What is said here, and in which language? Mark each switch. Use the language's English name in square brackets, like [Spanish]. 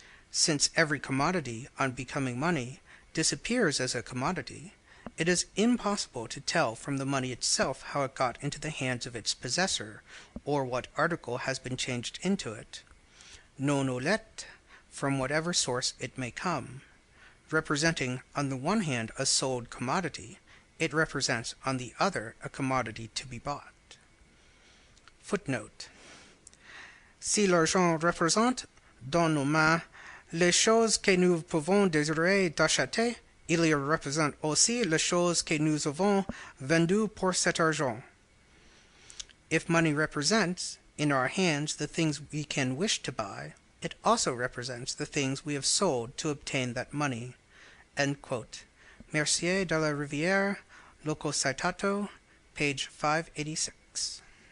[English] Since every commodity, on becoming money, disappears as a commodity, it is impossible to tell from the money itself how it got into the hands of its possessor, or what article has been changed into it. [Latin] Non olet, [English] from whatever source it may come, representing on the one hand a sold commodity, It represents, on the other, a commodity to be bought. Footnote. [French] Si l'argent représente dans nos mains les choses que nous pouvons désirer d'acheter, il y représente aussi les choses que nous avons vendues pour cet argent. [English] If money represents in our hands the things we can wish to buy, it also represents the things we have sold to obtain that money. End quote. Mercier de la Rivière, Loco Citato, page 586.